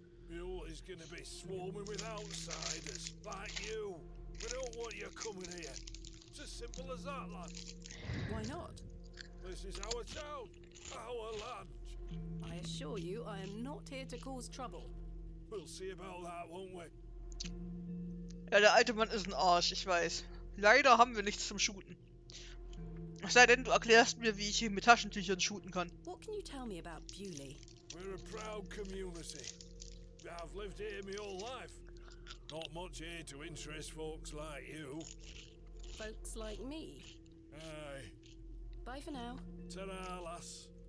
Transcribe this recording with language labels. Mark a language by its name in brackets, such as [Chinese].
[English] Mule is gonna be swarming with outsiders, like you. We don't want you coming here. It's as simple as that, lad. Why not? This is our town, our land. I assure you, I am not here to cause trouble. We'll see about that, won't we? [German] Ja, der alte Mann ist ein Arsch, ich weiß. Leider haben wir nichts zum Shooten. Es sei denn, du erklärst mir, wie ich hier mit Taschentüchern shooten kann. [English] What can you tell me about Bewley? We're a proud community. I've lived here my whole life. Not much here to interest folks like you. Folks like me. Aye. Bye for now. Ta-ra, lass.